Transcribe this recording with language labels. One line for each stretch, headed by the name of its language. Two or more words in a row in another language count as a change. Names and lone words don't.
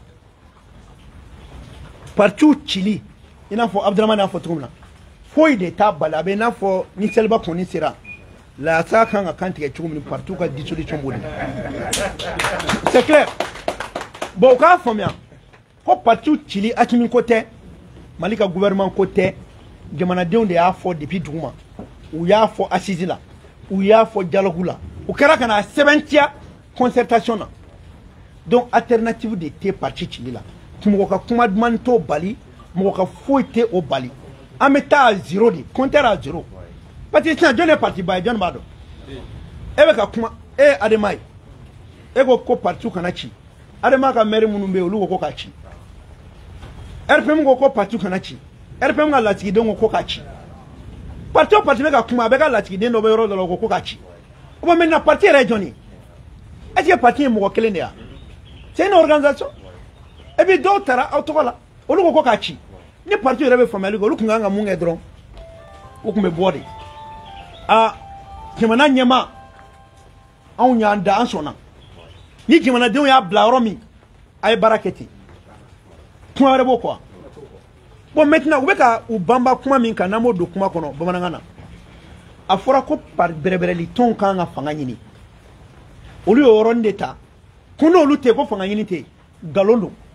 Bambara: partout cili i n'a fɔ Abdramane y'a fɔ cogo min na foyi de t'a bali a bɛ i n'a fɔ ni seliba kɔni sera laasa kan ka kan tigɛ cogo min partout ka dissolution b'o de
French: c'est clair
Bambara: bon o k'a faamuya ko partout cili Asimi ko tɛ Mali ka gouvernement ko tɛ jamanadenw de y'a fɔ depuis duguma u y'a fɔ assise la u y'a fɔ dialogue la u kɛra ka na sɛbɛntiya concertation na donc alternative de tɛ parti cili la mɔgɔ ka kuma duman t'o bali mɔgɔ ka foyi tɛ o bali an bɛ taa
French: à zéro de compteur à zéro
Bambara: parce que sisan jɔn ye parti ba ye jɔn b'a dɔn e bɛ ka kuma e ye Adama ye e ko parti kana ci Adama ka maire minnu bɛ yen olu ko k'a ci RPM ko parti kana ci RPM ka latigidenw ko k'a ci parti o parti bɛ ka kuma a bɛ ka latigiden dɔ bɛ yɔrɔ dɔ la ko k'a ci o
French: bon maintenant
Bambara: parti yɛrɛ ye jɔn ye
French: est-ce que
Bambara: parti ye mɔgɔ kelen de ya
French: c'est une organisation et puis
Bambara: dɔw taara aw tɔgɔ la olu ko k'a ci ni parti yɛrɛ bɛ faamuyali kɛ olu tun kan ka mun kɛ dɔrɔn o tun bɛ bɔ de jamana ɲɛmaa anw y'an da an sɔnna ni jamanadenw y'a bila yɔrɔ min a ye baara kɛ ten kuma wɛrɛ b'o quoi
French: bon maintenant
Bambara: u bɛ ka u banba kuma min kan n'an b'o don kuma kɔnɔ bamanankan na a fɔra ko bɛrɛbɛrɛli tɔnw kan ka fanga ɲini olu y'o yɔrɔnin de ta ko n'olu tɛ ko fanga ɲini tɛ nkalon don